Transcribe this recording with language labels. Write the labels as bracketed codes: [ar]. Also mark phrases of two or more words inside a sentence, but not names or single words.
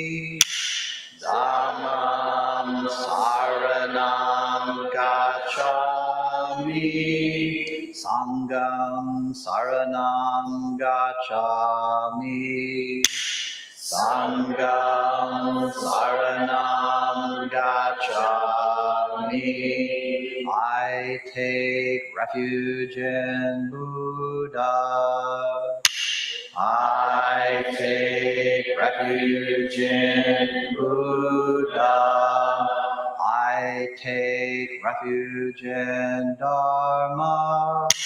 [pi] Dhammam Saranam Gacchami. Sangam Saranam Gacchami. Sangam Saranam Gacchami. [en] I take refuge in Buddha. I take refuge in Buddha. I take refuge in Dharma.